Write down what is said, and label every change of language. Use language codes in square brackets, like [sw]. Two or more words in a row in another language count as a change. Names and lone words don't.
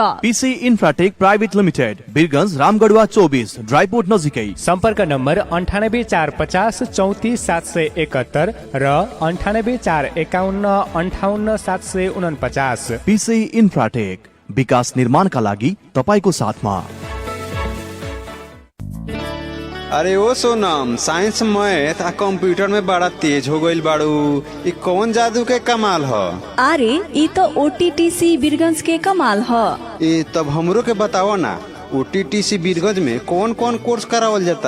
[ne] पीसी इन्फ्राटेक प्राइभेट लिमिटेड, बिरगंज, रामगढवा 24, ड्राइपोर्ट नजिकै। सम्पर्क नम्बर 9845 34 771 र 9845 58 749। पीसी इन्फ्राटेक, विकास निर्माणका लागि तपाईको साथमा। [bho] अरे ओ सोनम, साइंस मैथ आ कंप्यूटर में बड़ा तेज हो गईल बाड़ू। ई कौन जादू के कमाल ह? अरे ई तो ओटीटीसी बिरगंज के कमाल ह। ए तब हमरो के बताओ ना, ओटीटीसी बिरगंज में कौन कौन कोर्स करावल जाता?